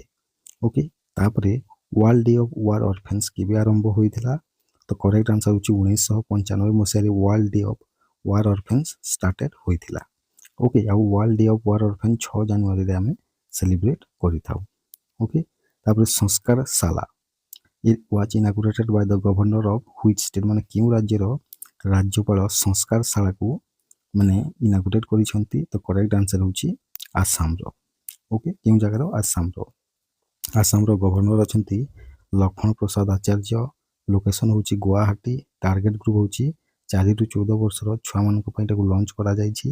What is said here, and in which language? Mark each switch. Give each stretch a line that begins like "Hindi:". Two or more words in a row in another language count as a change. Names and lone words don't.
Odia: ଓକେ, ତାପରେ ୱାର୍ଲଡ ଡେ ଅଫ୍ ୱାର୍ ଅର୍ଫେନ୍ସ କେବେ ଆରମ୍ଭ ହୋଇଥିଲା? ତ
English: correct answer
Odia: ହେଉଛି 1995 ମସିହାରେ ୱାର୍ଲଡ ଡେ ଅଫ୍ ୱାର୍ ଅର୍ଫେନ୍ସ ଷ୍ଟାର୍ଟେଡ୍ ହୋଇଥିଲା। ଓକେ, ଆଉ ୱାର୍ଲଡ ଡେ ଅଫ୍ ୱାର୍ ଅର୍ଫେନ୍ସ 6 ଜାନୁଆରୀରେ ଆମେ ସେଲିବ୍ରେଟ୍ କରିଥାଉ। ଓକେ, ତାପରେ ସଂସ୍କାର ଶାଳା
English: it was inaugurated by the governor of which state
Odia: ମାନେ କେଉଁ ରାଜ୍ୟର ରାଜ୍ୟପାଳ ସଂସ୍କାର ଶାଳାକୁ ମାନେ ଇନାଗୁରେଟ୍ କରିଛନ୍ତି? ତ
English: correct answer
Odia: ହେଉଛି ଆସାମର। ଓକେ, କେଉଁ ଜାଗାର? ଆସାମର। ଆସାମର ଗଭର୍ଣ୍ଣର ଅଛନ୍ତି ଲକ୍ଷ୍ମଣ ପ୍ରସାଦ ଆଚାର୍ଯ୍ୟ। ଲୋକେସନ୍ ହେଉଛି ଗୁଆହାଟି।
English: target group
Odia: ହେଉଛି 4ରୁ 14 ବର୍ଷର ଛୁଆମାନଙ୍କ ପାଇଁ ଏଟାକୁ ଲଞ୍ଚ କରାଯାଇଛି।